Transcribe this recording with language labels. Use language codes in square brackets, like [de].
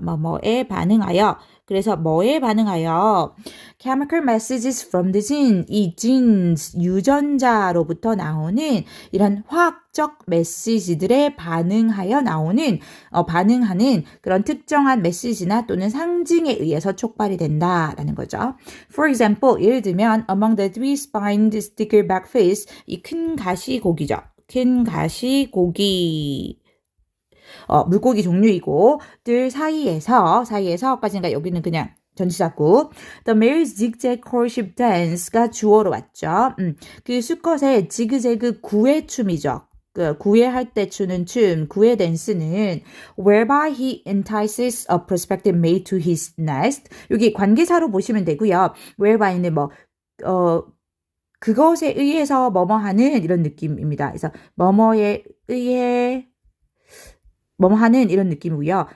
[ko] 뭐뭐에 반응하여 그래서 뭐에 반응하여 [en] chemical messages from the gene [ko] 이 genes 유전자로부터 나오는 이런 화학적 메시지들에 반응하여 반응하는 그런 특정한 메시지나 또는 상징에 의해서 촉발이 된다라는 거죠. [en] For example, [ko] 예를 들면 [en] among the three-spined stickleback fish [ko] 이 큰 가시고기죠. 큰 가시고기 물고기 종류이고 들 사이에서까지니까 여기는 그냥 전치사구. [en] The male zigzag courtship dance가 [ko] 주어로 왔죠. 그 수컷의 지그재그 구애춤이죠. 그 구애할 때 추는 춤, 구애 댄스는 [en] whereby he entices a prospective mate to his nest. [ko] 여기 관계사로 보시면 되고요. whereby는 그것에 의해서 뭐뭐 하는 이런 느낌입니다. 그래서 뭐뭐에 의해 뭐뭐 하는 이런 느낌이고요.